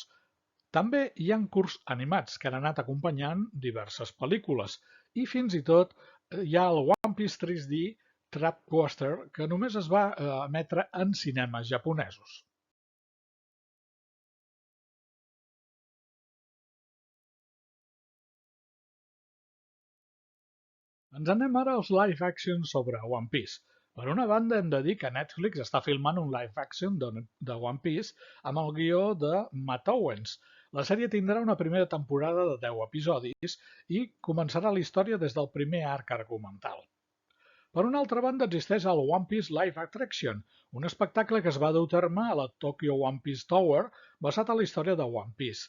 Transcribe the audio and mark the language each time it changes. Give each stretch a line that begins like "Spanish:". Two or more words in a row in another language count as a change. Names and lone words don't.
Catalan: També hi ha curts animats que han anat acompanyant diverses pel·lícules i fins i tot hi ha el One Piece 3D Trap Coaster que només es va emetre en cinemes japonesos. Ens anem ara als
English: live action
Catalan: sobre One Piece. Per una banda, hem de dir que Netflix està filmant un
English: live action
Catalan: de One Piece amb el guió de Matt Owens. La sèrie tindrà una primera temporada de 10 episodis i començarà la història des del primer arc argumental. Per una altra banda, existeix el One Piece Live Attraction, un espectacle que es va dur a terme a la Tokyo One Piece Tower basat en la història de One Piece.